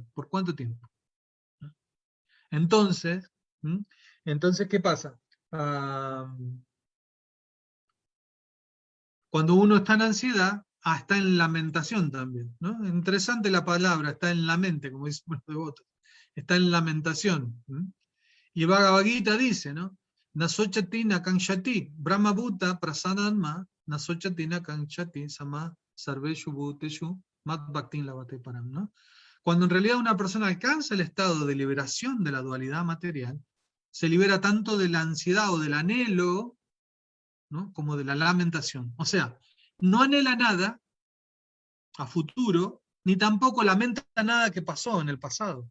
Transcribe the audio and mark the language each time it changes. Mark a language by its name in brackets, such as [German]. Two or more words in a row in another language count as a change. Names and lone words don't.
[Spanish] ¿Por cuánto tiempo? Entonces, ¿qué pasa? Cuando uno está en ansiedad, está en lamentación también, ¿no? Interesante la palabra, está en la mente, como dicen los devotos. Está en lamentación. Y Bhagavad Gita dice, ¿no? [Sanskrit] नशोचति नकाङ्क्षति, ब्रह्म भूत प्रसन्नात्मा, नशोचति नकाङ्क्षति सम सर्वेषु भूतेषु मद् भक्तिं लभते परम्, [Spanish] ¿no? Cuando en realidad una persona alcanza el estado de liberación de la dualidad material, se libera tanto de la ansiedad o del anhelo, ¿no? Como de la lamentación. O sea, no anhela nada a futuro, ni tampoco lamenta nada que pasó en el pasado.